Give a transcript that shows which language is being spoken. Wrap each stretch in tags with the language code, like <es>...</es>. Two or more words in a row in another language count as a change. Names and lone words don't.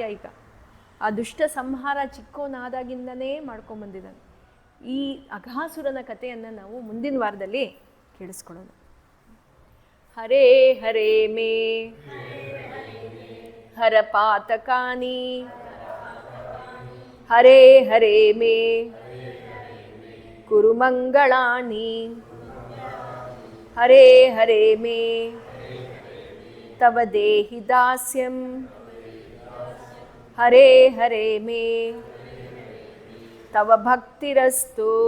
<kn>ಈಗ ಆ ದುಷ್ಟ ಸಂಹಾರ ಚಿಕ್ಕವನಾದಾಗಿಂದನೇ ಮಾಡ್ಕೊಂಬಂದಿದ್ದಾನೆ. ಈ ಅಘಾಸುರನ ಕಥೆಯನ್ನು ನಾವು ಮುಂದಿನ ವಾರದಲ್ಲಿ ಕೇಳಿಸ್ಕೊಳ್ಳೋಣ.</kn> <sa>ಹರೇ ಹರೇ ಮೇ ಹರ ಪಾತಕಾನಿ, ಹರೇ ಹರೇ ಮೇ ಕುರು ಮಂಗಳಾನಿ, ಹರೇ ಹರೇ ಮೇ ತವ ದೇಹಿ ದಾಸ್ಯಂ, ಹರೇ ಹರೇ ಮೇ ತವ ಭಕ್ತಿರಸ್ತು.</sa>